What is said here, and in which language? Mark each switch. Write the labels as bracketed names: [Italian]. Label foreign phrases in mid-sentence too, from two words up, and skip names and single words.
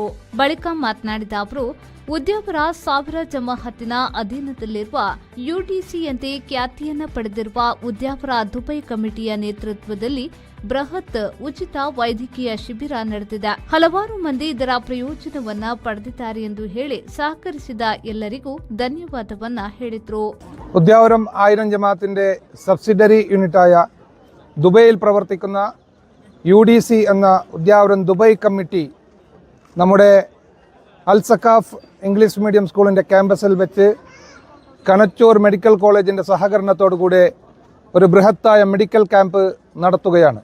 [Kannada] ಬಳಿಕ ಮಾತನಾಡಿದ ಅವರು, ಉದ್ಯಾವರ ಸಾವಿರ ಜಮಾಅತ್ತಿನ ಅಧೀನದಲ್ಲಿರುವ ಯುಡಿಸಿಯಂತೆ ಖ್ಯಾತಿಯನ್ನು ಪಡೆದಿರುವ ಉದ್ಯಾವರ ದುಬೈ ಕಮಿಟಿಯ ನೇತೃತ್ವದಲ್ಲಿ ಬೃಹತ್ ಉಚಿತ ವೈದ್ಯಕೀಯ ಶಿಬಿರ ನಡೆದಿದೆ. ಹಲವಾರು ಮಂದಿ ಇದರ ಪ್ರಯೋಜನವನ್ನ ಪಡೆದಿದ್ದಾರೆ ಎಂದು ಹೇಳಿ സഹകരിಸಿದ ಎಲ್ಲರಿಗೂ ധന്യവാദವನ್ನ ಹೇಳಿದರು. [Malayalam] ഉദ്യാവരം ആയിരം ജമാഅത്തിന്റെ [English] subsidiary unit [Malayalam] ദുബൈയിൽ പ്രവർത്തിക്കുന്ന UDC എന്ന ഉദ്യാവരം ദുബൈ കമ്മിറ്റി നമ്മുടെ അൽ സക്കാഫ് [English] English medium school [Malayalam] ക്യാമ്പസിൽ വെച്ച് കണച്ചൂർ [English] medical college [Malayalam] സഹകരണത്തോടുകൂടി ഒരു ബൃഹത്തായ [English] medical camp [Malayalam] നടത്തുകയാണ്.